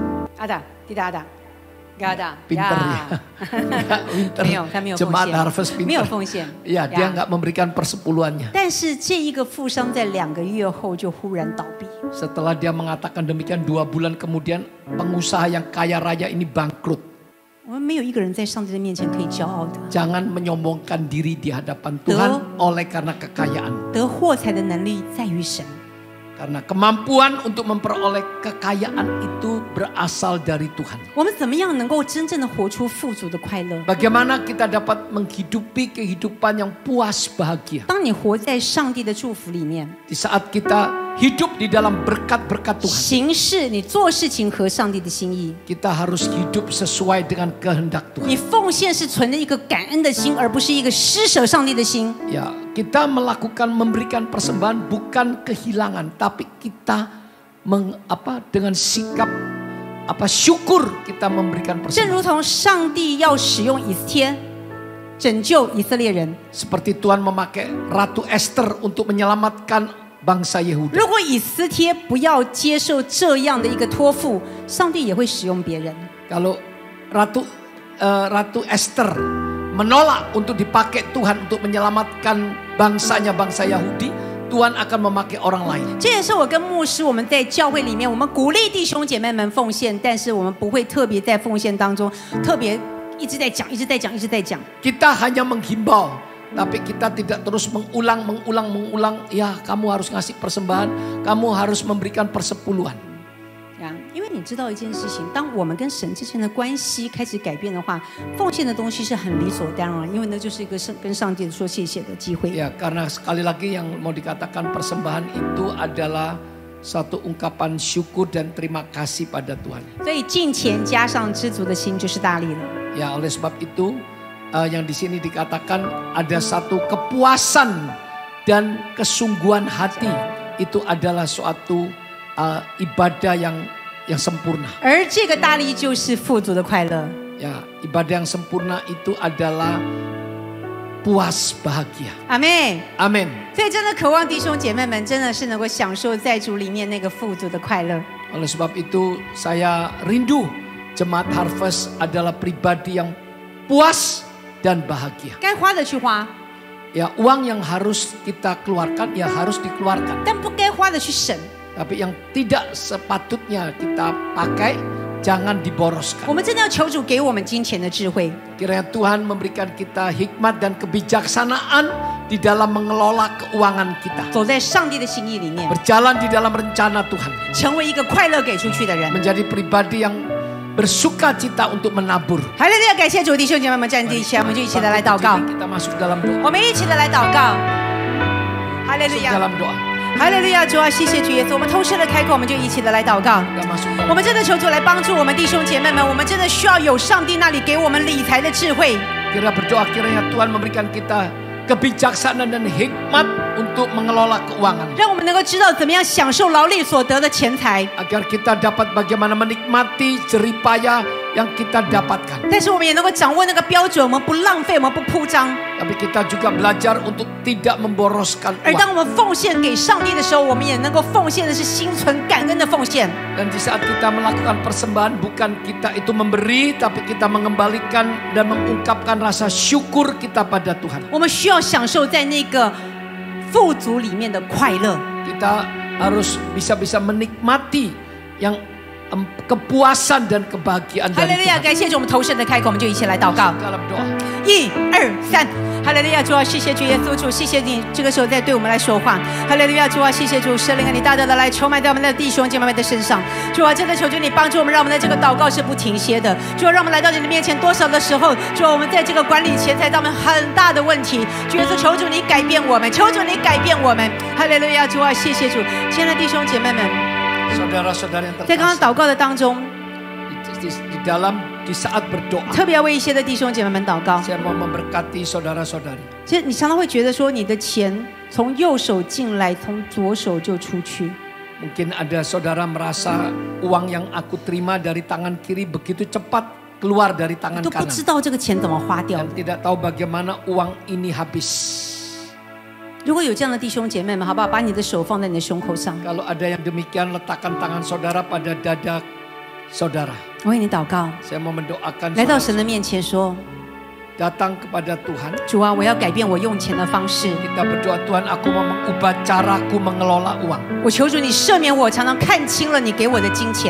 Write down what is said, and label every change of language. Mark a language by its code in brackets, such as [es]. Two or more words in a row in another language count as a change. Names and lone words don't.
[id] Ada, tidak ada, nggak ada. Pinter ya. Pinter. [zh] 没有，他没有奉 [id] Jemaat [zh] 献， [id] Harvest [zh] 没有 [id] pinter. [zh] 奉献。 [id] Ya, dia nggak memberikan persepuluhannya. [zh] 但是这一个富商在2个月后就忽然倒闭。 [id] Setelah dia mengatakan demikian, 2 bulan kemudian pengusaha yang kaya raya ini bangkrut. [zh] 我们没有一个人在上帝的面前可以骄傲的。 [id] Jangan menyombongkan diri di hadapan Tuhan oleh karena kekayaan. [zh] 得获财的能力在于神。 [id] Karena kemampuan untuk memperoleh kekayaan itu berasal dari Tuhan. [zh] 我们怎么样能够真正的活出富足的快乐？ [id] Bagaimana kita dapat menghidupi kehidupan yang puas bahagia. [zh] 当你活在上帝的祝福里面， [id] Di saat kita hidup di dalam berkat-berkat Tuhan. [zh] 行事你做事情合上帝的心意。 [id] Kita harus hidup sesuai dengan kehendak Tuhan. [zh] 你奉献是存着一个感恩的心，而不是一个施舍上帝的心。 [id] Ya, kita memberikan persembahan bukan kehilangan, tapi kita dengan sikap syukur kita memberikan [zh] 正 [id] persembahan. [zh] 如同上帝要使用以斯帖拯救以色列人， [id] Seperti Tuhan memakai Ratu Esther untuk menyelamatkan bangsa Yehuda. [zh] 如果以斯帖不要接受这样的一个托付，上帝也会使用别人。 [id] Kalau Ratu Esther menolak untuk dipakai Tuhan untuk menyelamatkan bangsanya, bangsa Yahudi, Tuhan akan memakai orang lain. [zh] 这也是我跟牧师我们在教会里面，我们鼓励弟兄姐妹们奉献，但是我们不会特别在奉献当中特别一直在讲。 [id] Kita hanya menghimbau, tapi kita tidak terus mengulang. Ya, kamu harus ngasih persembahan, kamu harus memberikan persepuluhan. [zh] 因为你知道一件事情，当我们跟神之间的关系开始改变的话，奉献的东西是很理所当然，因为那就是一个跟上帝说谢谢的机会。 [id] Ya, karena sekali lagi yang mau dikatakan persembahan itu adalah satu ungkapan syukur dan terima kasih pada Tuhan. [zh] 所以敬虔加上知足的心就是大力了。 [id] Ya, oleh sebab itu yang di sini dikatakan ada satu kepuasan dan kesungguhan hati, itu adalah suatu ibadah yang sempurna. [zh] 而这个大力就是富足的快乐。 [id] Ya, ibadah yang sempurna itu adalah puas bahagia. [zh] 阿妹， [id] Amin. [zh] 所以真的渴望弟兄姐妹们真的是能够享受在主里面那个富足的快乐。 [id] Oleh sebab itu saya rindu Jemaat Harvest adalah pribadi yang puas dan bahagia. [zh] 该花的去花， [id] Ya, uang yang harus kita keluarkan ya harus dikeluarkan. [zh] 但不该花的去省。 [id] Tapi yang tidak sepatutnya kita pakai jangan [zh] 我 [id] diboroskan. [zh] 们真的要求主给我们金钱的智慧， [id] Kiranya Tuhan memberikan kita hikmat dan kebijaksanaan di dalam mengelola keuangan kita. [zh] 走在上帝的心意里面， [id] Berjalan di dalam rencana Tuhan. [zh] 成为一个快乐给出去的人。 [id] Menjadi pribadi yang bersuka cita untuk menabur. [zh] 哈利路亚！感谢主，弟兄姐妹们站立起来，我们就一起的来祷告。 [id] Kita masuk dalam doa. [zh] 我们一起的来祷告。哈利路 [id] Masuk [zh] 亚！ [id] dalam doa. [zh] 哈利路亚！主啊，谢谢主耶稣，我们同时的开口，我们就一起的来祷告。 [id] Kita masuk [zh] 我 [id] dalam. [zh] 们真的求主来帮助我们弟兄姐妹们，我们真的需要有上帝那里给我们理财的智慧。 [id] Kita berdoa kiranya Tuhan memberikan kita kebijaksanaan dan hikmat untuk mengelola keuangan. [zh] 让我们能够知道怎么样享受劳力所得的钱财， [id] Agar kita dapat bagaimana menikmati jeripaya yang kita dapatkan. [zh] 但是我们也能够掌握那个标准，我们不浪费，我们不铺张。 [id] Tapi kita juga belajar untuk tidak memboroskan [zh] 而 [id] uang. [zh] 当我们奉献给上帝的时候，我们也能够奉献的是心存感恩的奉献。 [id] Dan di saat kita melakukan persembahan, bukan kita itu memberi, tapi kita mengembalikan dan mengungkapkan rasa syukur kita pada Tuhan. [zh] 我们需要享受在那个富足里面的快乐。 [id] Kita harus bisa menikmati yang kepuasan dan kebahagiaan [zh] 哈利 [id] dari [zh] 路亚！ [id] Tuhan. [zh] 感谢主，我们投神的开口，我们就一起来祷告。 [id] Dalam doa. [zh] 1、2、3，哈利路亚！主啊，谢谢主耶稣主，谢谢你这个时候在对我们来说话。哈利路亚！主啊，谢谢主，圣灵啊，你大大的来充满在我们的弟兄姐妹们的身上。主啊，真的求求你帮助我们，让我们的这个祷告是不停歇的。主啊，让我们来到你的面前，多少的时候，主啊，我们在这个管理钱财上面很大的问题。主耶稣，求主你改变我们，求主你改变我们。哈利路亚！主啊，谢谢主，亲爱的弟兄姐妹们， [id] Saudara-saudara yang [zh] 在刚刚 [id] terkasih, [zh] 祷告的当中， [id] di saat berdoa, [zh] 特别要为一些的弟兄姐妹们祷告。 [id] saya mau memberkati saudara-saudari. [zh] 其实你常常会觉得说，你的钱从右手进来，从左手就出去。 [id] Mungkin ada saudara merasa uang yang aku terima dari tangan kiri begitu cepat keluar dari tangan [zh] 都不 [id] kanan. [zh] 知道这个钱怎么花掉 [id] Dan tidak tahu bagaimana uang ini habis. [zh] 如果有这样的弟兄姐妹们，好不好？把你的手放在你的胸口上， [id] Kalau ada yang demikian, letakkan tangan saudara pada dada saudara. [zh] 我为你祷告， [id] Saya mau mendoakan [zh] 来到 [id] saudara [zh] 神的面前说： [id] datang kepada Tuhan. [zh] 主啊，我要改变我用钱的方式。 [id] Kita berdoa, Tuhan, aku mau mengubah caraku mengelola uang. [zh] 我求主你赦免我，常常看清了你给我的金钱。